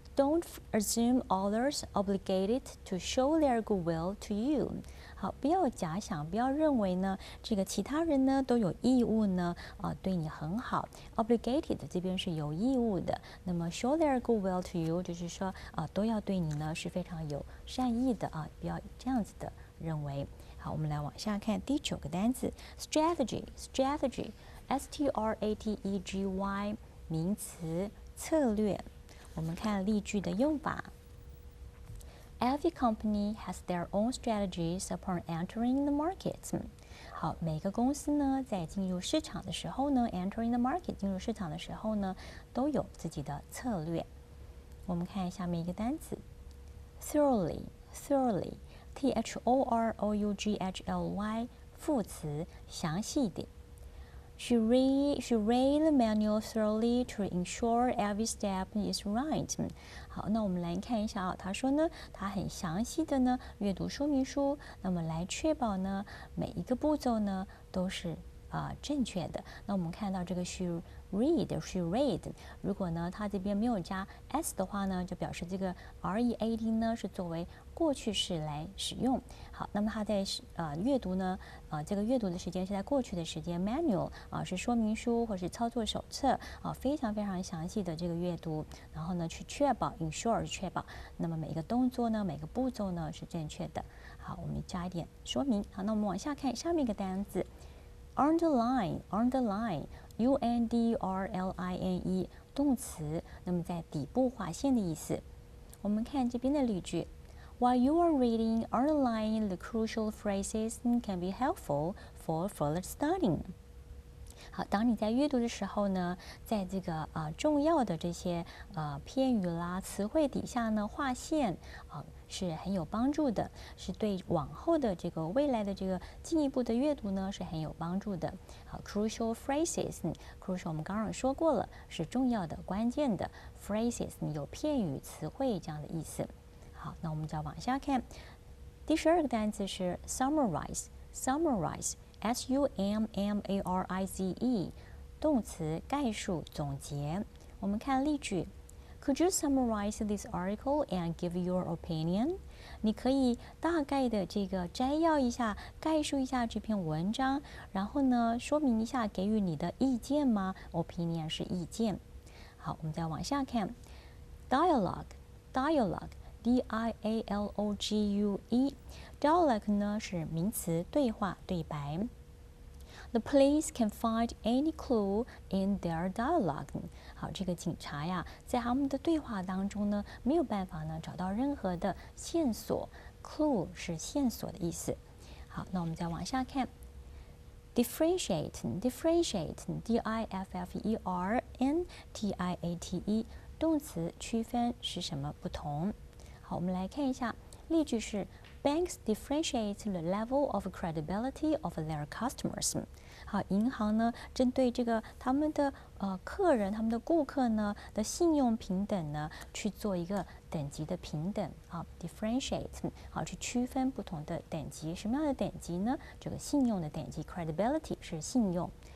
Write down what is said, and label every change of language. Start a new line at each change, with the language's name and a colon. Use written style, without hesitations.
English: Don't assume others obligated to show their goodwill to you。
Chinese: 好，不要假想，不要认为呢，这个其他人呢都有义务呢，对你很好。 Obligated 这边是有义务的，那么 show their goodwill to you 就是说都要对你呢是非常有善意的啊，不要这样子的认为。好，我们来往下看第9个单词 strategy，strategy，S-T-R-A-T-E-G-Y，名词，策略。我们看例句的用法。
English: Every company has their own strategies upon entering the market。
Chinese: 好，每个公司呢在进入市场的时候呢 ，entering the market 进入市场的时候呢，都有自己的策略。我们看下面一个单词 ，thoroughly，thoroughly，T-H-O-R-O-U-G-H-L-Y， 副词，详细一点。
English: She read the manual thoroughly to ensure every step is right。
Chinese: 好，那我们来看一下啊，他说呢，他很详细的呢阅读说明书，那么来确保呢每一个步骤呢都是正确的。那我们看到这个 she read，如果呢它这边没有加 s 的话呢，就表示这个 read 呢是作为过去式来使用。好，那么它在阅读呢，这个阅读的时间是在过去的时间 ，manual 是说明书或是操作手册非常非常详细的这个阅读，然后呢去确保 ensure 是确保，那么每个动作呢，每个步骤呢是正确的。好，我们加一点说明。好，那我们往下看下面一个单词 underline，underline，U-N-D-R-L-I-N-E 动词，那么在底部划线的意思。我们看这边的例句。
English: While you are reading, underlining the crucial phrases can be helpful for further studying。
Chinese: 好，当你在阅读的时候呢，在这个重要的这些片语啦、词汇底下呢划线是很有帮助的，是对往后的这个未来的这个进一步的阅读呢是很有帮助的。好 ，crucial phrases，crucial 我们刚刚说过了，是重要的、关键的 phrases， 有片语、词汇这样的意思。好，那我们再往下看，第12个单词是 summarize，summarize，S-U-M-M-A-R-I-Z-E， 动词，概述、总结。我们看例句
English: ，Could you summarize this article and give your opinion？
Chinese: 你可以大概的这个摘要一下、概述一下这篇文章，然后呢，说明一下，给予你的意见吗 ？Opinion 是意见。好，我们再往下看 ，dialogue，dialogue。D-I-A-L-O-G-U-E，dialogue 呢是名词，对话、对白。
English: The police can find any clue in their dialogue。
Chinese: 好，这个警察呀，在他们的对话当中呢，没有办法呢找到任何的线索。 Clue 是线索的意思。好，那我们再往下看。 Differentiate，differentiate，D-I-F-F-E-R-N-T-I-A-T-E， 动词，区分，使什么不同。好，我们来看一下例句是
English: Banks differentiate the level of credibility of their customers。
Chinese: 好，银行呢针对这个他们的客人、他们的顾客呢的信用平等呢，去做一个等级的平等。好 ，differentiate， 好，去区分不同的等级。什么样的等级呢？这个信用的等级 ，credibility 是信用。